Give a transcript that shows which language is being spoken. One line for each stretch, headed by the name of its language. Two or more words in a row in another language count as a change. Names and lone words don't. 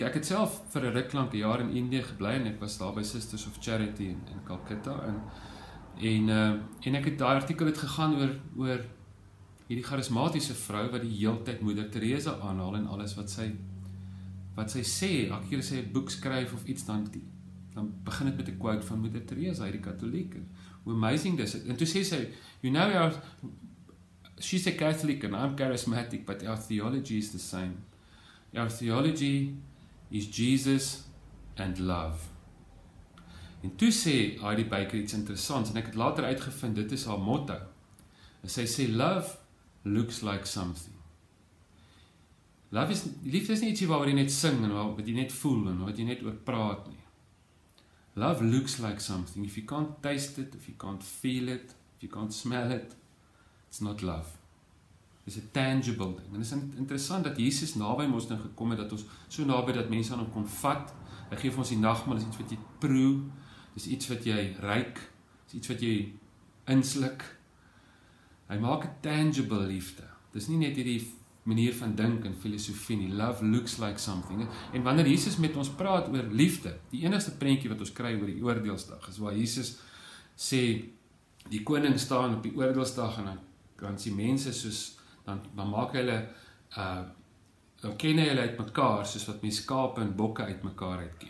Afrikaans: Ek het self vir 'n ruk lank 'n jaar in Indië gebly, en ek was daar by Sisters of Charity in Calcutta, en ek het daai artikel het gegaan oor hierdie charismatiese vrou, wat die hele tyd Moeder Teresa aanhaal, en alles wat sy sê, elke keer as sy 'n boek skryf of iets, dan begin dit met 'n quote van Moeder Teresa, hierdie Katoliek. Hoe amazing dis. En toe sê sy,
English: you know, she's a Catholic and I'm charismatic, but our theology is the same. Our theology is Jesus and love.
Afrikaans: En toe sê Heidi Beyker iets interessants, en ek het later uitgevind, dit is haar motto. En sy sê,
English: love looks like something.
Afrikaans: Liefde is nie ietsie waaroor jy net sing, en wat jy net voel, en wat jy net oor praat nie.
English: Love looks like something. If you can't taste it, if you can't feel it, if you can't smell it, it's not love. It's a tangible ding.
Afrikaans: En dit is interessant dat Jesus naby ons nou gekom het, dat ons so naby dat mense aan hom kon vat. Hy gee vir ons die nagmaal, dis iets wat jy proe, dis iets wat jy ruik, dis iets wat jy insluk. Hy maak 'n tangible liefde. Dis nie net hierdie manier van dink en filosofie nie.
English: Love looks like something.
Afrikaans: En wanneer Jesus met ons praat oor liefde, die enigste prentjie wat ons kry oor die oordeelsdag, is waar Jesus sê, die koning staan op die oordeelsdag, en dan sien mense soos, dan maak hulle, dan ken hulle uit mekaar, soos wat mense skape en bokke uit mekaar uitken.